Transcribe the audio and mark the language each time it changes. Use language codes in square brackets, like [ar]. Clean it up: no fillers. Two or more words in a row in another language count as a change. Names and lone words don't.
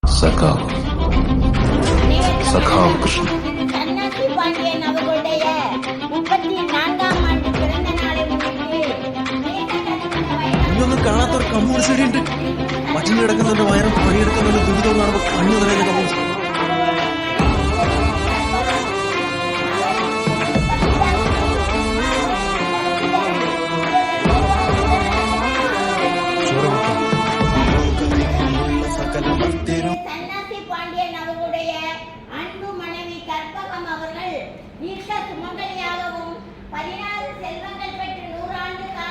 [ta] சகா சகாவ் கிருஷ்ணன். சன்னாசி பாண்டியன் அவர்களுடைய 34ஆம் ஆண்டு பிறந்த நாளை முன்னிட்டு [ml] ഇതൊന്നും കാണാത്തൊരു കമ്മ്യൂണിസ്റ്റ് ഉണ്ട്. പട്ടിണി കിടക്കുന്നതിന്റെ വയറും പണിയെടുക്കുന്നതിന്റെ ദുരിതവും കാണുമ്പോൾ കണ്ണു നിറയുന്ന കമ്മ്യൂണിസ്റ്റ്. [ta] சன்னாசி பாண்டியன் அவர்களுடைய அன்பு மனைவி கற்பகம் அவர்கள் நீர்க்க சுமங்கலியாகவும் 16 செல்வங்கள் பெற்று 100 ஆண்டு